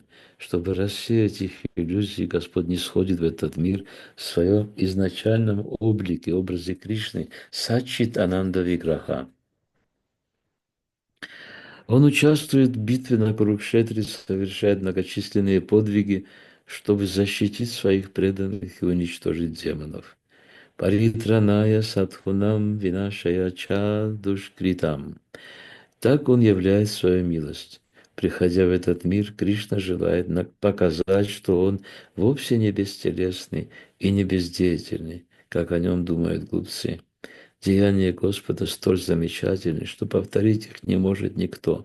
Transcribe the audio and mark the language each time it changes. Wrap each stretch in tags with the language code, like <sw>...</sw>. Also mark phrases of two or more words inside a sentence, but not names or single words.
<ru>Чтобы рассеять их иллюзии, Господь не сходит в этот мир в своем изначальном облике, образе Кришны,</ru> <sa>सत्चित् आनन्द विग्रह.</sa> <ru>Он участвует в битве на Курукшетре, совершает многочисленные подвиги, чтобы защитить своих преданных и уничтожить демонов.</ru> <sa>परित्राणाय साधूनां विनाशाय च दुष्कृताम्.</sa> <ru>Так он являет свою милость. Приходя в этот мир, Кришна желает показать, что он вовсе не бестелесный и не бездеятельный, как о нем думают глупцы. Деяния Господа столь замечательны, что повторить их не может никто.</ru>